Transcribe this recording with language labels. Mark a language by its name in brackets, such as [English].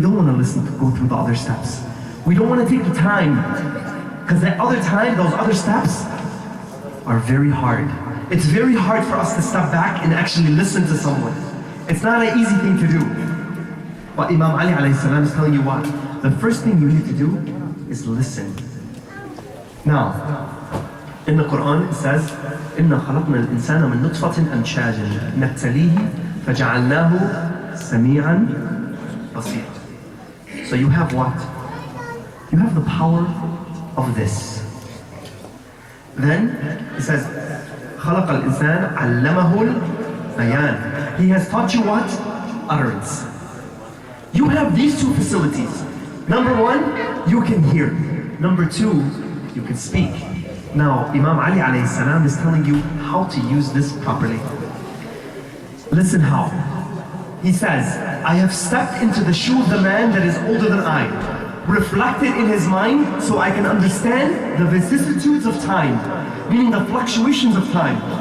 [English] We don't want to listen to go through the other steps. We don't want to take the time, because that other time, those other steps are very hard. It's very hard for us to step back and actually listen to someone. It's not an easy thing to do. But Imam Ali alayhi salam is telling you what? The first thing you need to do is listen. Now, in the Quran it says, [Arabic] إِنَّا خَلَقْنَا الْإِنسَانَ مِن نُطْفَةٍ أَمْشَاجٍ نَبْتَلِيهِ فَجَعَلْنَاهُ سَمِيعًا بَصِيرًا. [English] So you have what? You have the power of this. Then it says, [Arabic] خَلَقَ الْإِنسَانَ عَلَّمَهُ الْبَيَانَ. [English] He has taught you what? Utterance. You have these 2 facilities. Number 1, you can hear. Number 2, you can speak. Now, Imam Ali alayhi salam is telling you how to use this properly. Listen how. He says, I have stepped into the shoe of the man that is older than I, reflected in his mind so I can understand the vicissitudes of time, meaning the fluctuations of time.